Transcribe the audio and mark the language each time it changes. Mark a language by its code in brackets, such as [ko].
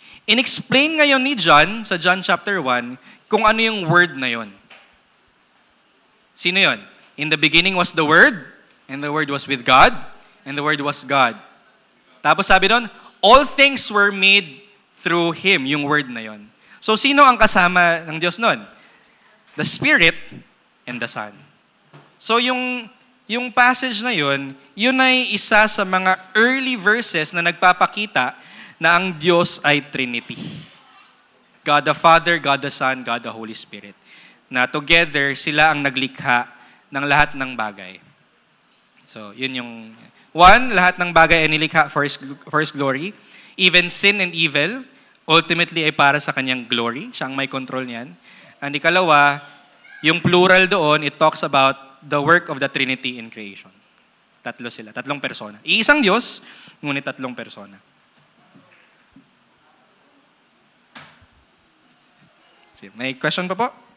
[tl] In-explain ngayon ni John, sa John chapter 1, kung ano yung word na yon. Sino yon? [en] In the beginning was the Word, and the Word was with God, and the Word was God. [tl] Tapos sabi doon, [en] all things were made through Him, [tl] yung word na yon. So sino ang kasama ng Diyos nun? [en] The Spirit and the Son. [tl] So yung passage na yun ay isa sa mga early verses na nagpapakita na ang Diyos ay Trinity. God the Father, God the Son, God the Holy Spirit. Na together, sila ang naglikha ng lahat ng bagay. So, yun yung one, lahat ng bagay ay nilikha for His glory. Even sin and evil, ultimately ay para sa Kanyang glory. Siya ang may control niyan. And ikalawa, yung plural doon, [en] it talks about the work of the Trinity in creation. [tl] Tatlo sila, tatlong persona. Iisang Diyos, ngunit tatlong persona. May question pa po?